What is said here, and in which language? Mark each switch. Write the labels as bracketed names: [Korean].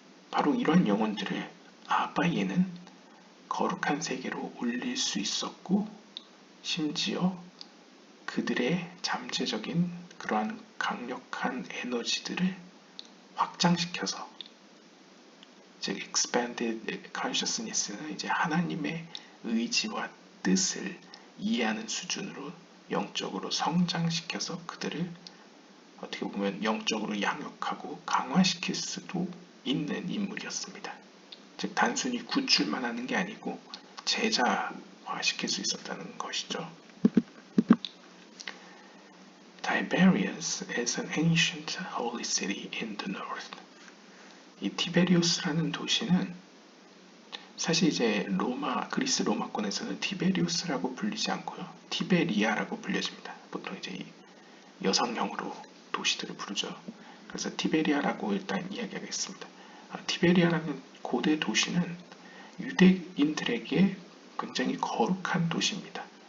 [Korean] 바로 이러한 영혼들을 아바예는 거룩한 세계로 올릴 수 있었고 심지어 그들의 잠재적인 그러한 강력한 에너지들을 확장시켜서 즉 [English] expanded consciousness [Korean] 는 이제 하나님의 의지와 뜻을 이해하는 수준으로 영적으로 성장시켜서 그들을 어떻게 보면 영적으로 양육하고 강화시킬 수도 있는 인물이었습니다. 즉 단순히 구출만 하는 게 아니고 제자화시킬 수 있었다는 것이죠. [English] Tiberias is an ancient holy city in the north. [Korean] 이 티베리우스라는 도시는 사실 이제 그리스 로마권에서는 티베리우스라고 불리지 않고요. 티베리아라고 불려집니다. 보통 이제 여성형으로 도시들을 부르죠. 그래서 티베리아라고 일단 이야기하겠습니다. 티베리아라는 고대 도시는 유대인들에게 굉장히 거룩한 도시입니다.